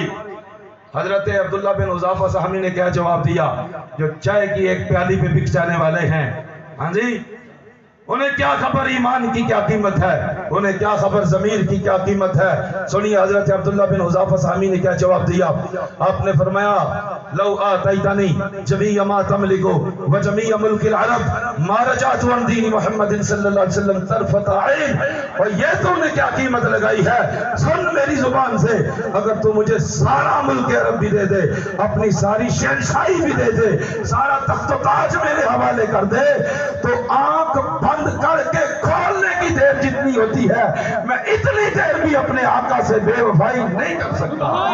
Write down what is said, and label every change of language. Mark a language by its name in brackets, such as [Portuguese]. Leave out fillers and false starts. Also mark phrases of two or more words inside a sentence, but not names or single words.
[Urdu] حضرت عبداللہ بن حذافہ سہمی نے کیا جواب دیا؟ جو چائے کی ایک پیالی پہ بک جانے والے ہیں، ہاں جی، انہیں کیا خبر ایمان کی کیا قیمت ہے، انہیں کیا خبر ضمیر کی کیا قیمت ہے۔ سنیے حضرت عبداللہ بن حذافہ سہمی نے کیا جواب دیا۔ آپ نے فرمایا [Arabic] لو آتیتنی جمیع ما تملک و جمیع ملک العرب ما رجعت عن دین محمد صلی اللہ علیہ وسلم طرفۃ عین۔ [Urdu] اور یہ تو نے کیا قیمت لگائی ہے، سن میری زبان سے، اگر تو مجھے سارا ملک عرب بھی دے دے، اپنی ساری شہنشاہی بھی دے دے، سارا تخت و تاج میرے حوالے کر دے، تو آنکھ بند کر کے کھولنے کی دیر جتنی ہوتی ہے میں اتنی دیر بھی اپنے آقا سے بے وفائی نہیں کر سکتا۔